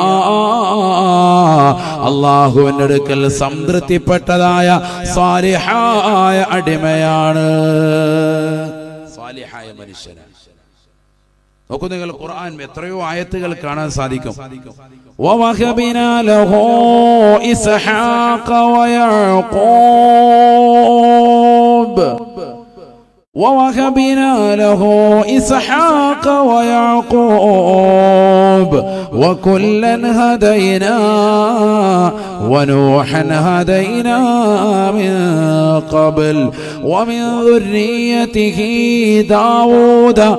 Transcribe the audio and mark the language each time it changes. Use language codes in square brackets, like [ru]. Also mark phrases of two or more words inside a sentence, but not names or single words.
[ml] അല്ലാഹുവിന്റെ അടുക്കൽ സംതൃപ്തിപ്പെട്ടതായ സാലിഹായ അടിമയാണ്, സാലിഹായ മനുഷ്യനാണ്. നോക്കൂ നിങ്ങൾ, ഖുർആൻ എത്രയോ ആയത്തുകൾ കാണാൻ സാധിക്കും. [ar] ووهبنا له إسحاق ويعقوب ووهبنا له إسحاق ويعقوب وكلا هدينا ونوحا هدينا من قبل ومن ذريته داود